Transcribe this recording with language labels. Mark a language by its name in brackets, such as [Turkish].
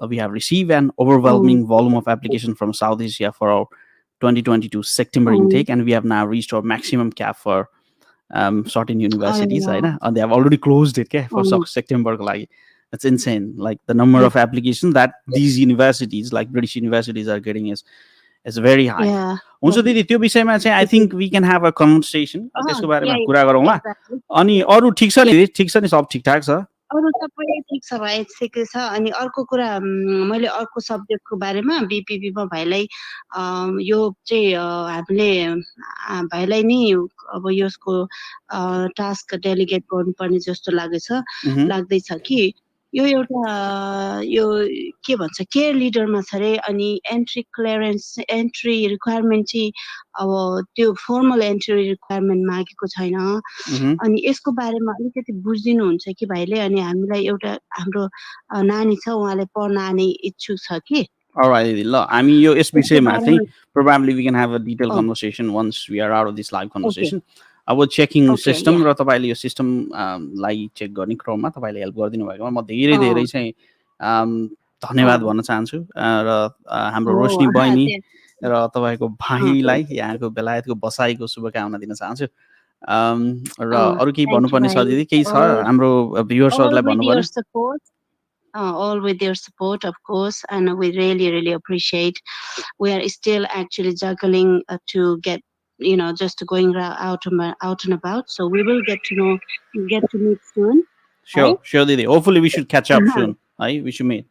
[English] We have received an overwhelming volume of application from South Asia for our 2022 September intake and we have now reached our maximum cap for certain universities and they have already closed it for September like that's insane like the number of applications that these universities like British universities are getting is very high. [Nepali] हुन्छ दिदी त्यो विषयमा चाहिँ [English] I think we can have a conversation [Nepali] त्यसको बारेमा कुरा गरौँला अनि अरू ठिक छ नि सब ठिकठाक छ अरू सबै ठिक छ भाइ ठिकै छ अनि अर्को कुरा मैले अर्को सब्जेक्टको बारेमा बीपीपीमा भाइलाई यो चाहिँ हामीले भाइलाई नि अब यसको टास्क डेलिगेट गर्नुपर्ने जस्तो लाग्दैछ कि यो एउटा यो के भन्छ केयर लिडरमा छ रे अनि एन्ट्री रिक्वायरमेन्ट चाहिँ अब त्यो फर्मल एन्ट्री रिक्वायरमेन्ट मागेको छैन अनि यसको बारेमा अलिकति बुझिदिनुहुन्छ कि भाइले अनि हामीलाई एउटा हाम्रो नानी छ उहाँले पढ्न आउने इच्छुक छ कि [English] Alright, [Nepali] ल हामी यो यस विषयमा चाहिँ [English] probably we can have a detailed conversation once we are out of this live conversation. [Nepali] अब चेकिङ सिस्टम र तपाईँले यो सिस्टम लाई चेक गर्ने क्रममा तपाईँले हेल्प गरिदिनु भएकोमा म धेरै चाहिँ धन्यवाद भन्न चाहन्छु र हाम्रो रोशनी बहिनी र तपाईँको भाइलाई यहाँको बेलायतको बसाइको शुभकामना दिन चाहन्छु र अरू केही भन्नुपर्ने छ दिदी केही छ हाम्रो भ्युअर्सहरूलाई भन्नुपर्ने [English] all with your support of course and we really appreciate we are still actually juggling to get just going out and about so we will get to meet soon sure didi hopefully we should catch up soon we should meet